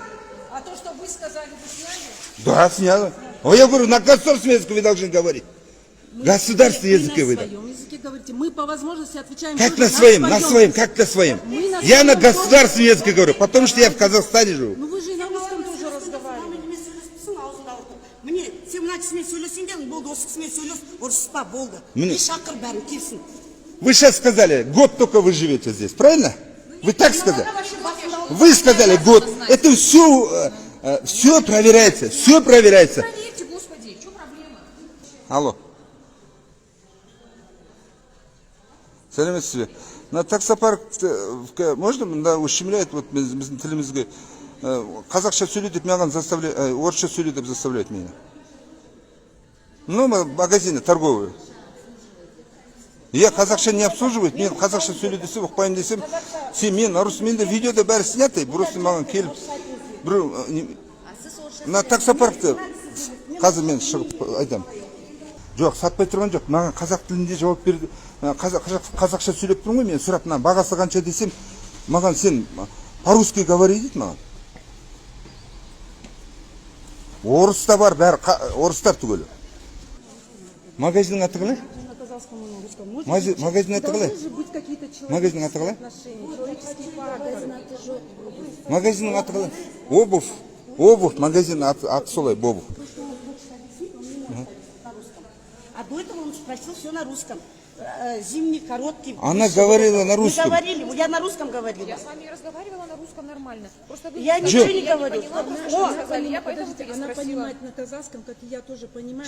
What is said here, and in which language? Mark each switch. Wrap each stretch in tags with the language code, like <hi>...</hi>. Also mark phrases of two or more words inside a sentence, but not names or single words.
<ru>А то, что вы сказали, вы сняли? Да, сняли. А я говорю, на государственном языке вы должны говорить. Государственный язык вы. На своем языке говорите. Мы по возможности отвечаем. Как тоже на своем, как на своем. Я на государственном языке говорю, потому что я в Казахстане живу. Ну вы же и на русском тоже разговариваете.</ru> <kk>Міне сен мына кісімен сөйлесең болды, осы кісімен сөйлес, ұрыспа болды. Міне. И шақыр бәрін келсін.</kk> <ru>Вы сейчас сказали, год только вы живете здесь, правильно? Вы так сказали? Вы сказали год. Это все проверяется, все проверяется. Проверьте, господи, что проблема? Алло.</ru> <kk>Сәлеметсіз бе? Мына таксопаркте можно мында</kk> <ru>ущемляет вот</ru> <kk>біздің тілімізге қазақша сөйле деп маған заставляет, орысша сөйле деп</kk> <ru>заставляет меня. Ну, магазины торговые. Я казахша не обслуживает,</ru> <kk>мен қазақша сөйле десем, ұқпаймын десем, сен мен орыс, менде видеода бәрі снятый, просто маған келіп, мына таксопаркте қазір мен шығып айтам. Жоқ, сатпай тұрған жоқ, маған қазақ тілінде жауап берді, қазақша сөйлеп тұрмын ғой, мен сұрап, мына бағасы қанша десем, маған сен</kk> <ru>по-русски говори</ru> <kk>дейді маған. Орыс та бар, бәрі орыстар түгелі. Магазиннің аты қалай? Магазин аты қалай? Магазиннің аты қалай? Магазиннің аты қалай? Обувь, магазин аты солай, обувь.</kk> <ru>А до этого он спросил все на русском. Зимний, короткий. Она говорила на русском. Не говорили, я на русском говорила. Я с вами разговаривала на русском нормально. Просто вы Я ничего не говорю. я поэтому тебя Она спросила. понимает на казахском, как и я тоже понимаю.</ru>